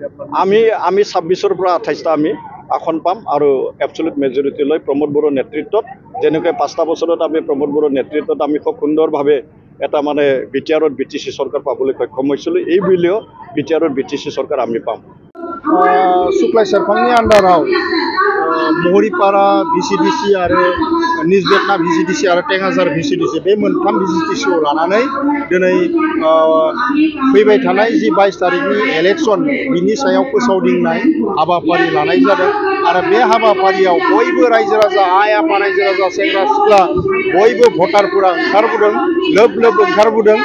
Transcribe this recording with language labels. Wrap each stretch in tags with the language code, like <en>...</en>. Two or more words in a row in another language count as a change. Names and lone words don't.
<as>আমি 26ৰ পৰা 28টা আমি আসন পাম। আৰু</as> <en>absolute majority</en> <as>লৈ প্ৰমোদ বড়োৰ নেতৃত্বত যেনেকৈ 5টা বছৰত আমি প্ৰমোদ বড়োৰ নেতৃত্বত আমি খুব সুন্দৰভাৱে এটা মানে বিটিআৰত বিটিচি চৰকাৰ পাবলৈ সক্ষম হৈছিলোঁ। এই বুলিও বিটিআৰত বিটিচি চৰকাৰ আমি পাম।</as> <brx>শুক্লাই সেরফাংनि আন্ডাराव महरिपारा भिसिडिसि आरो निज बेतना भिसिडिसि आरो टेङाजार भिसिडिसि बे मोनथाम भिसिडिसिखौ लानानै दिनै फैबाय थानाय जि 22 तारिखनि इलेक्शन बिनि सायाव फोसावदिंनाय हाबाफारि लानाय जादों। आरो बे हाबाफारियाव बयबो रायजो राजा आइ आफा रायजो राजा सेंग्रा सिख्ला बयबो भटारफोरा ओंखारबोदों, लोब ओंखारबोदों।</brx>